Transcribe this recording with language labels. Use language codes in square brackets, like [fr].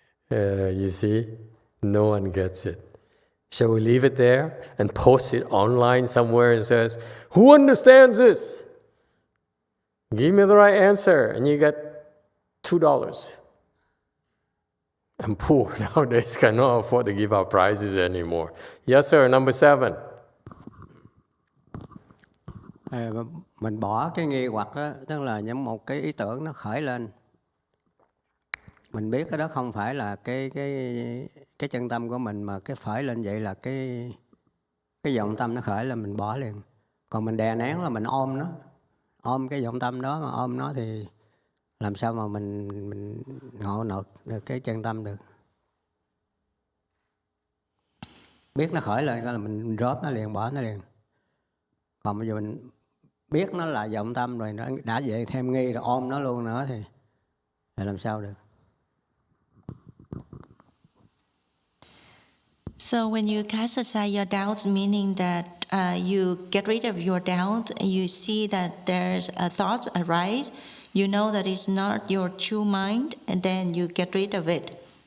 [en] You see, no one gets it. Shall we leave it there and post it online somewhere and says, who understands this? Give me the right answer, and you get $2. I'm poor nowadays, cannot afford to give out prizes anymore. Yes, sir, number 7. [vi] Mình bỏ cái nghi hoặc đó, tức là những một cái ý tưởng nó khởi lên. Mình biết cái đó không phải là cái chân tâm của mình, mà cái khởi lên vậy là cái vọng tâm nó khởi lên, mình bỏ liền. Còn mình đè nén là mình ôm nó, ôm cái vọng tâm đó, mà ôm nó thì làm sao mà mình ngộ được cái chân tâm được. Biết nó khởi lên là mình drop nó liền, bỏ nó liền. Còn bây giờ mình biết nó là vọng tâm rồi, nó đã vậy thêm nghi rồi ôm nó luôn nữa thì làm sao được. [en] So when you cast aside your doubts, meaning that you get rid of your doubts, and you see that there's a thought arise, you know that it's not your true mind, and then you get rid of it.